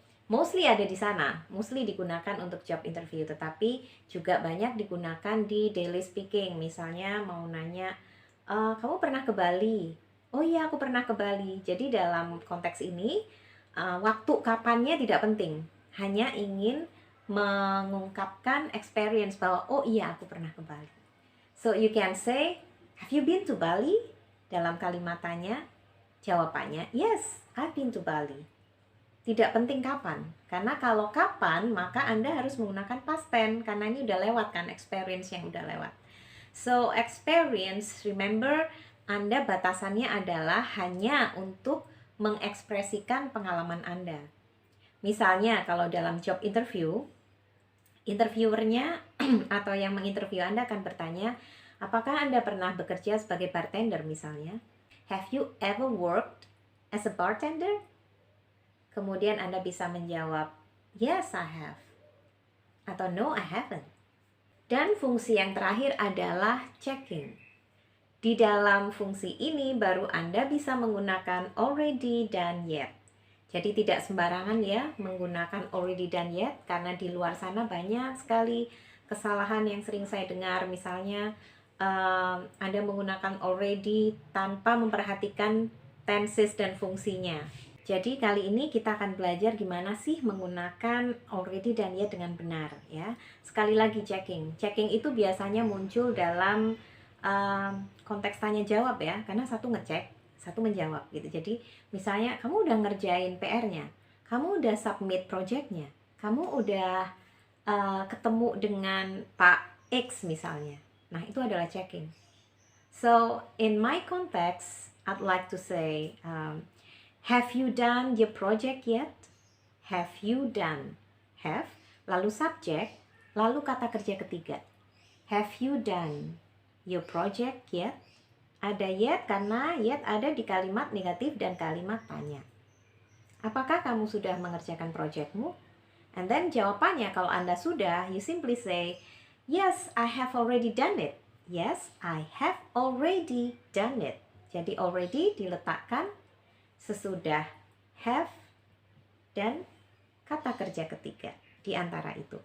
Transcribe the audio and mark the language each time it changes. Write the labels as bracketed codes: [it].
[id] Mostly ada di sana, mostly digunakan untuk job interview, tetapi juga banyak digunakan di [en] daily speaking. [id] Misalnya mau nanya, kamu pernah ke Bali? Oh iya, aku pernah ke Bali. Jadi dalam konteks ini, waktu kapannya tidak penting. Hanya ingin mengungkapkan experience bahwa, oh iya, aku pernah ke Bali. [en] So you can say, have you been to Bali? [id] Dalam kalimat tanya, jawabannya, [en] yes, I've been to Bali. [id] Tidak penting kapan. Karena kalau kapan, maka Anda harus menggunakan past tense. Karena ini udah lewat kan, experience yang udah lewat. [en] So experience, remember, [id] Anda batasannya adalah hanya untuk mengekspresikan pengalaman Anda. Misalnya kalau dalam job interview, interviewernya atau yang menginterview Anda akan bertanya, apakah Anda pernah bekerja sebagai bartender misalnya? [en] Have you ever worked as a bartender? [id] Kemudian Anda bisa menjawab, [en] yes I have. [id] Atau [en] no I haven't. [id] Dan fungsi yang terakhir adalah checking. Di dalam fungsi ini baru Anda bisa menggunakan already dan yet. Jadi tidak sembarangan ya menggunakan already dan yet, karena di luar sana banyak sekali kesalahan yang sering saya dengar. Misalnya Anda menggunakan already tanpa memperhatikan tenses dan fungsinya. Jadi kali ini kita akan belajar gimana sih menggunakan already dan yet dengan benar ya. Sekali lagi checking. Checking itu biasanya muncul dalam konteks tanya jawab ya, karena satu ngecek, satu menjawab gitu. Jadi misalnya kamu udah ngerjain PR-nya, kamu udah submit project-nya, kamu udah ketemu dengan Pak X misalnya. Nah, itu adalah checking. [en] So in my context, I'd like to say, have you done your project yet? Have you done? [id] Have, lalu subject, lalu kata kerja ketiga. [en] Have you done your project yet? [id] Ada yet karena yet ada di kalimat negatif dan kalimat tanya. Apakah kamu sudah mengerjakan projectmu? [en] And then [id] jawabannya kalau Anda sudah, [en] you simply say, yes, I have already done it. Yes, I have already done it. [id] Jadi already diletakkan sesudah have dan kata kerja ketiga di antara itu.